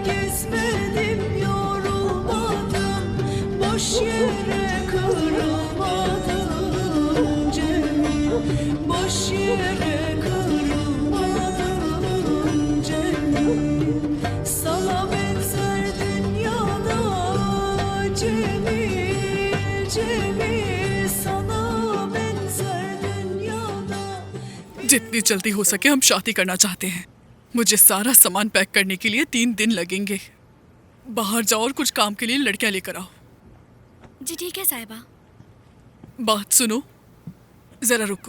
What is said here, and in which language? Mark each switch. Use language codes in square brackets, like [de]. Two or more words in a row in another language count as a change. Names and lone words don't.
[tr] Gezmedim yorulmadım, boş yere kırılmadım Cemil, boş yere kırılmadım Cemil. Sana benzer dünyada Cemil, Cemil. Sana benzer dünyada. [hi] जितनी जल्दी हो सके हम शादी करना चाहते हैं। मुझे सारा सामान पैक करने के लिए 3 दिन लगेंगे। बाहर जाओ और कुछ काम के लिए लड़कियां लेकर आओ। जी ठीक है साहिबा। बात सुनो, जरा रुको।